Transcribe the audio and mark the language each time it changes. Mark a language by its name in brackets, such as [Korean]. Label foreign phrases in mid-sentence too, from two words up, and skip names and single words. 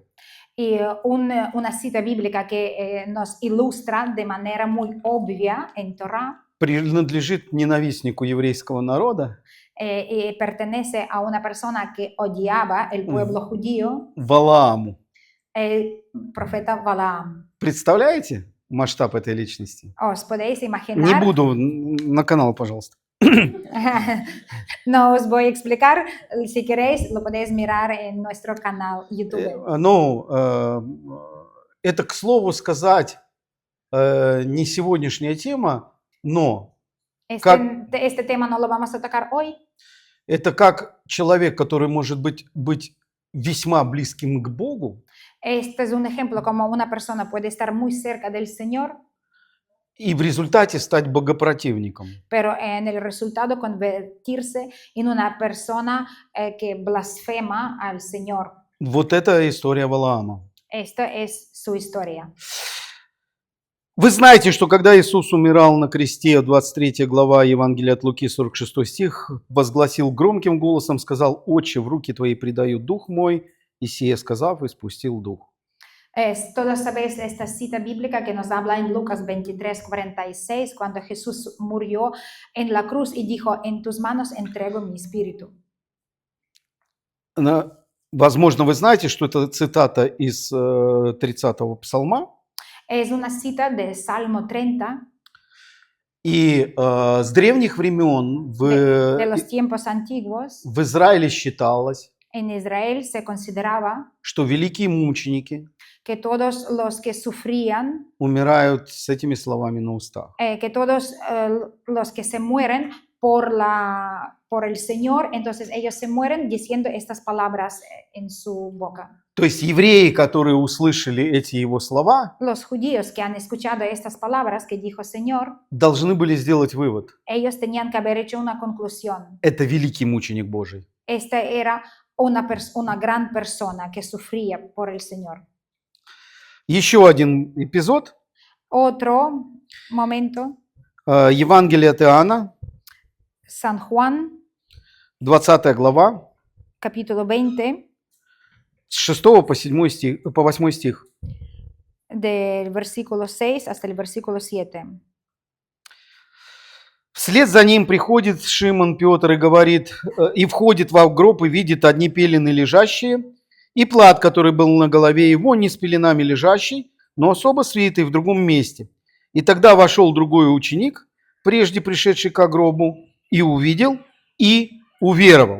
[Spanish] Y una cita bíblica que nos ilustra de manera muy obvia en Torah [Russian] принадлежит ненавистнику еврейского народа [Spanish] y pertenece a una persona que odiaba el pueblo judío, [Russian] Валааму. [Spanish] el profeta Balaam. [Russian] Представляете масштаб этой личности? [Spanish] ¿Os podéis [Russian] Не [Spanish] imaginar? [Russian] буду, на канал, пожалуйста. [Spanish] No os voy a explicar. Si queréis, lo podéis mirar en nuestro canal YouTube. [Russian] Ну, это, к слову сказать, не сегодняшняя тема, но [Spanish] Este tema no lo vamos a tocar hoy. [Russian] это как человек, который может быть весьма близким к Богу, [Spanish] Este es un ejemplo como una persona puede estar muy cerca del Señor, [Russian] и в результате стать богопротивником. [Spanish] pero en el resultado convertirse en una persona que blasfema al Señor. [Russian] Вот это история Валаама. [Spanish] Esto es su historia. [Russian] Вы знаете, что когда Иисус умирал на кресте, 23 глава Евангелия от Луки, 46 стих, возгласил громким голосом, сказал: «Отче, в руки Твои предаю дух мой», и сие сказав, испустил дух. [Spanish] Todos sabéis esta cita bíblica que nos habla en Lucas 23:46, cuando Jesús murió en la cruz y dijo: en tus manos entrego mi espíritu. [Russian] Возможно, вы знаете, что это цитата из 30-го псалма. [Spanish] Es una cita de Salmo 30, [Russian] И с древних времен [Spanish] de los tiempos antiguos. [Russian] в Израиле считалось, [Spanish] En Israel se consideraba [Russian] что великие мученики [Spanish] que todos los que sufrían, [Russian] умирают с этими словами на устах. [Spanish] que todos los que se mueren por el Señor, entonces ellos se mueren diciendo estas palabras en su boca. [Russian] То есть евреи, которые услышали эти его слова, [Spanish] Los judíos que han escuchado estas palabras que dijo Señor, [Russian] должны были сделать вывод. [Spanish] ellos tenían que haber hecho una conclusión. [Russian] Это великий мученик Божий. [Spanish] Esta era una gran persona que sufría por el Señor. [Russian] Еще один эпизод. [Spanish] Otro momento, [Russian] Евангелие от Иоанна, [Spanish] San Juan, [Russian] 20 глава, [Spanish] capítulo 20, [Russian] с 6 по 7 стих, по 8 стих. [Spanish] del versículo 6 hasta el versículo 7. [Russian] Вслед за ним приходит Шимон Петр и говорит, и входит в гроб и видит одни пелены лежащие, и плат, который был на голове его, не с пеленами лежащий, но особо свитый в другом месте. И тогда вошел другой ученик, прежде пришедший к гробу, и увидел, и уверовал.